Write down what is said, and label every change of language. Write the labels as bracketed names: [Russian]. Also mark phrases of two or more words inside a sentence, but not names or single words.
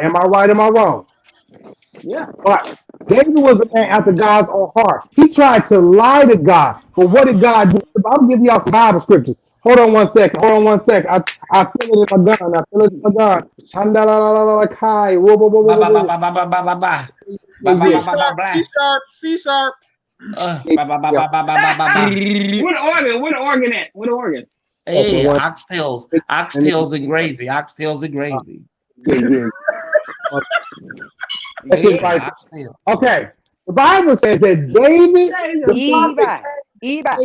[English] Am I right? Am I wrong? Yeah. All right. David was a man after God's own heart. He tried to lie to God. But what did God do? I'm giving y'all some Bible scriptures. Hold on one second. Hold on one second. I feel it in my gun. I feel it in my gun. Shandalalalalakai. Whoa, whoa, whoa, whoa, Ba ba whoa, ba whoa. ba ba ba ba ba ba. Ba Yeah, ba C yeah, ba ba ba sharp, ba. C sharp, C sharp. yeah, Ba ba ba yeah. ba ba ba ba ba ba. Where the organ? Where the organ at? Where the organ? Okay, Hey, one. Let me, oxtails and gravy, oxtails and gravy. yeah, yeah. That's it Yeah, right oxtail. there. Okay. The Bible says that David, the prophet, Eba. Eba.